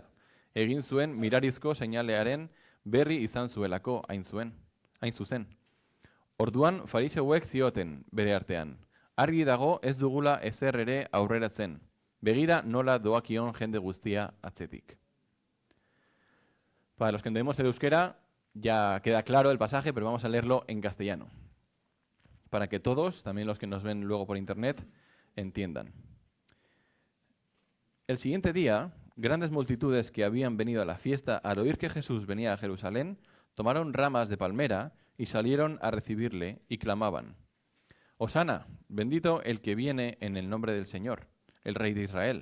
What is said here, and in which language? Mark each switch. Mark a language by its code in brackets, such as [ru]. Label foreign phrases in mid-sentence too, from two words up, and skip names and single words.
[eu] Egin zuen mirarizko seinalearen berri izan zuelako hain zuzen. Orduan fariseuek zioten bere artean, argi dago ez dugula ezer ere aurreratzen. Begira nola doakion jende guztia atzetik. [es] Para los que entendemos el euskera, ya queda claro el pasaje, pero vamos a leerlo en castellano. Para que todos, también los que nos ven luego por internet, entiendan. El siguiente día, grandes multitudes que habían venido a la fiesta al oír que Jesús venía a Jerusalén, tomaron ramas de palmera y salieron a recibirle y clamaban: Hosana, bendito el que viene en el nombre del Señor, el Rey de Israel.